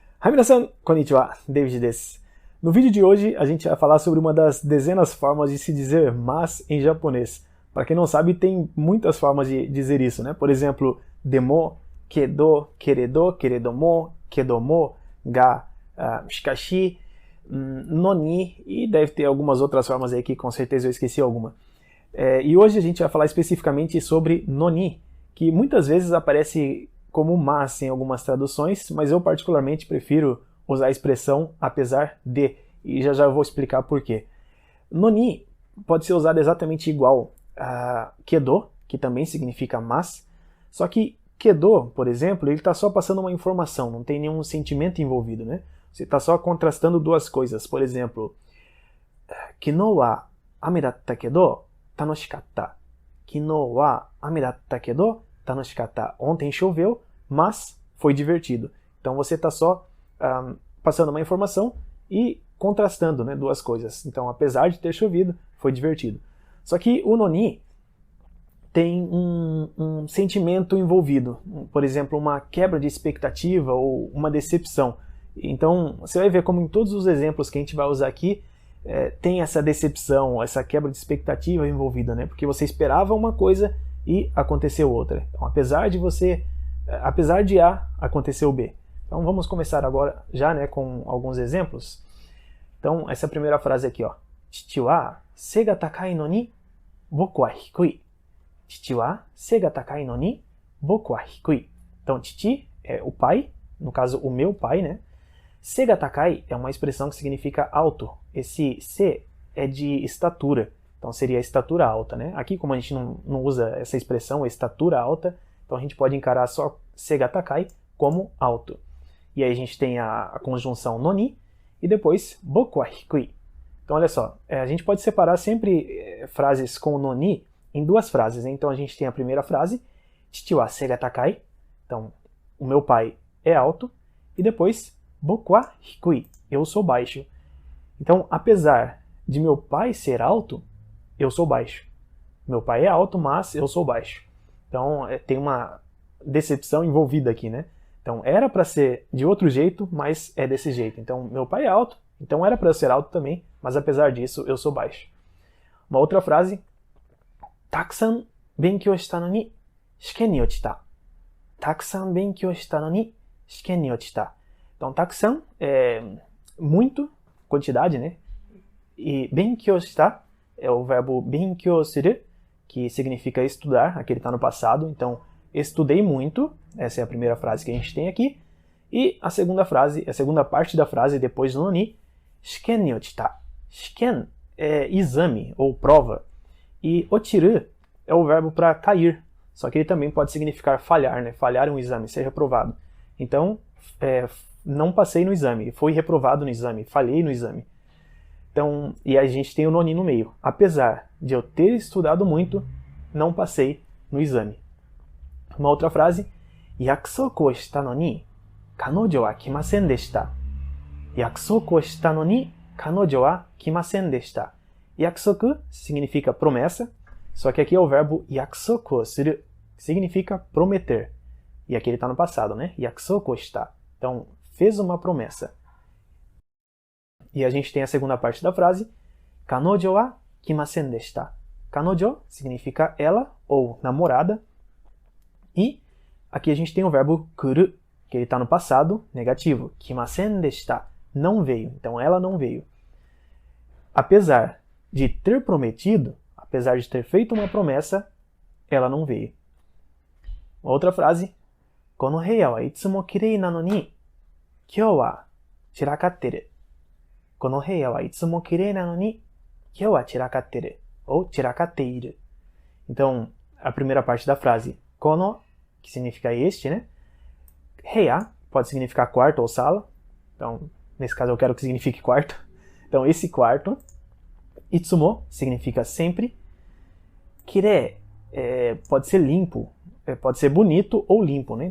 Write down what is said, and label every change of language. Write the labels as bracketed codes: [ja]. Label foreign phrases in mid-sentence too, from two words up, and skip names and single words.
[ja] 皆さん、こんにちは、Davidです. [pt] No vídeo de hoje a gente vai falar sobre uma das dezenas formas de se dizer mas em japonês. Para quem não sabe, tem muitas formas de dizer isso, né? Por exemplo, [ja] でも、けど、けれど、けれども, けども、が、しかし、のに, [pt] e deve ter algumas outras formas aí que com certeza eu esqueci alguma. E hoje a gente vai falar especificamente sobre noni, que muitas vezes aparece como mas em algumas traduções, mas eu particularmente prefiro usar a expressão apesar de, e já eu vou explicar por quê. Noni pode ser usado exatamente igual a kedo, que também significa mas, só que kedo, por exemplo, ele está só passando uma informação, não tem nenhum sentimento envolvido, né? Você está só contrastando duas coisas. Por exemplo, [ja] 昨日は雨だったけど楽しかった. 昨日は雨だったけど楽しかった. [pt] Ontem choveu, mas foi divertido. Então você está só passando uma informação e contrastando, né, duas coisas. Então, apesar de ter chovido, foi divertido. Só que o noni tem um sentimento envolvido. Por exemplo, uma quebra de expectativa ou uma decepção. Então, você vai ver como em todos os exemplos que a gente vai usar aqui, tem essa decepção, essa quebra de expectativa envolvida, né? Porque você esperava uma coisa e aconteceu outra. Então, apesar de A, aconteceu B. Então, vamos começar agora já, né, com alguns exemplos. Então, essa primeira frase aqui, ó. [ja] 父は背が高いのに僕は低い. 父は背が高いのに僕は低い. [pt] Então, chichi é o pai, no caso, o meu pai, né? [ja] 背が高い [pt] é uma expressão que significa alto. Esse se é de estatura. Então, seria estatura alta, né? Aqui, como a gente não usa essa expressão, estatura alta, então a gente pode encarar só [ja] 背が高い [pt] como alto. E aí a gente tem a conjunção noni e depois [ja] 僕は低い. [pt] Então, olha só, a gente pode separar sempre frases com noni em duas frases, né? Então, a gente tem a primeira frase, [ja] 父は背が高い. [pt] Então, o meu pai é alto. E depois, [ja] 僕は低い. [pt] Eu sou baixo. Então, apesar de meu pai ser alto, eu sou baixo. Meu pai é alto, mas eu sou baixo. Então, tem uma decepção envolvida aqui, né? Então, era para ser de outro jeito, mas é desse jeito. Então, meu pai é alto, então era para eu ser alto também, mas apesar disso, eu sou baixo. Uma outra frase, [ja] たくさん勉強したのに試験に落ちた. たくさん勉強したのに試験に落ちた. [pt] Então, takusan é muito, quantidade, né? E [ja] 勉強した [pt] é o verbo [ja] 勉強する, [pt] que significa estudar, aqui ele está no passado, então estudei muito, essa é a primeira frase que a gente tem aqui, e a segunda frase, a segunda parte da frase depois do noni, [ja] 試験に落ちた. [pt] Shiken é exame ou prova, e otiru é o verbo para cair, só que ele também pode significar falhar, né? Falhar um exame, ser reprovado. Então, não passei no exame, fui reprovado no exame, falhei no exame. Então, e a gente tem o noni no meio. Apesar de eu ter estudado muito, não passei no exame. Uma outra frase, [ja] 約束をしたのに彼女は来ませんでした. 約束をしたのに彼女は来ませんでした. [pt] Yakusoku significa promessa, só que aqui é o verbo [ja] 約束をする, [pt] que significa prometer. E aqui ele está no passado, né? [ja] 約束をした. [pt] Então, fez uma promessa. E a gente tem a segunda parte da frase, [ja] 彼女は来ませんでした. [pt] Kanojo significa ela ou namorada. E aqui a gente tem o verbo kuru, que ele está no passado, negativo. [ja] 来ませんでした. [pt] Não veio. Então ela não veio. Apesar de ter prometido, apesar de ter feito uma promessa, ela não veio. Outra frase, [ja] この部屋はいつもきれいなのに、今日は散らかってる. この部屋はいつもきれいなのに、今日は散らかってる. [pt] Ou chirakateiru. Então, a primeira parte da frase, kono, que significa este, né? Heya pode significar quarto ou sala. Então, nesse caso eu quero que signifique quarto. Então, esse quarto. Itsumo significa sempre. Kirei pode ser limpo, pode ser bonito ou limpo, né?